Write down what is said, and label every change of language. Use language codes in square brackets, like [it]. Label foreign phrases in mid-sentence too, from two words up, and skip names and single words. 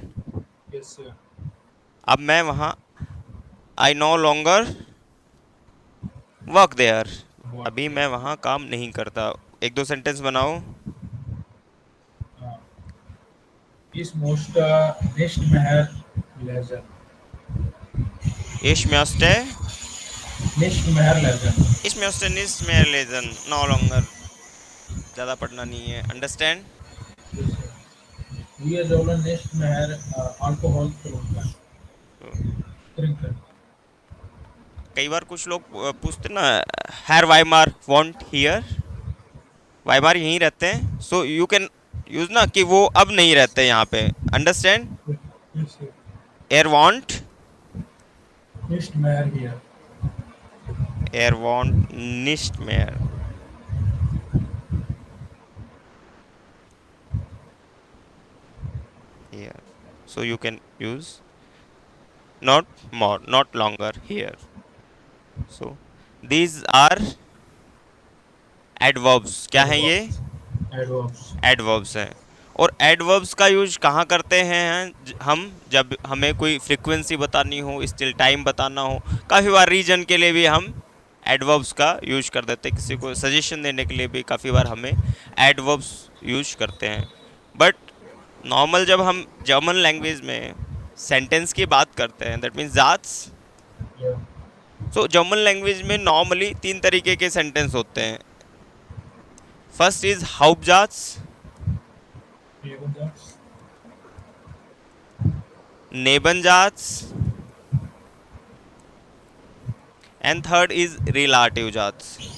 [en] Yes, sir. [hi] अब मैं वहाँ [en] I no longer work there, What? [hi] अभी मैं वहाँ काम नहीं करता। एक दो सेंटेंस बनाओ। [de] Uh, ich musste nicht mehr lesen. Ich müsste, Nicht mehr lesen. Ich müsste nicht mehr lesen, [en] no longer, [hi] ज़्यादा पढ़ना नहीं है, [en] अंडरस्टैंड। Yes, sir. [de] Wir sollen nicht mehr Alkohol trinken. Trinken. [hi] कई बार कुछ लोग पूछते ना, [de] Herr Weimar wohnt hier, [hi] वाइमार यहीं रहते हैं, [en] so you can use [hi] ना कि वो अब नहीं रहते यहाँ पे, अंडरस्टैंड। [en] Yes, sir. [de] Er wohnt, Nicht mehr hier. Er wohnt nicht mehr, [en] here, so you can use not more, not longer here. so these are adverbs, [hi] क्या हैं ये, [en] Adverbs. [hi] एडवर्ब्स हैं। और एडवर्ब्स का यूज कहाँ करते हैं हम, जब हमें कोई फ्रीक्वेंसी बतानी हो, [en] still time [hi] बताना हो, काफ़ी बार रीजन के लिए भी हम एडवर्ब्स का यूज कर देते हैं, किसी को सजेशन देने के लिए भी काफ़ी बार हमें एडवर्ब्स यूज करते हैं। [en] but normal [hi] जब हम [en] German language [hi] में सेंटेंस की बात करते हैं, [en] that means जाट्स। Yeah. [hi] सो [en] German language [hi] में नॉर्मली 3 तरीके के सेंटेंस होते हैं। [en] first is हाउपजाट्स, [de] Nebensatz. [en] नेबनजाट्स, and third is relative जाट्स।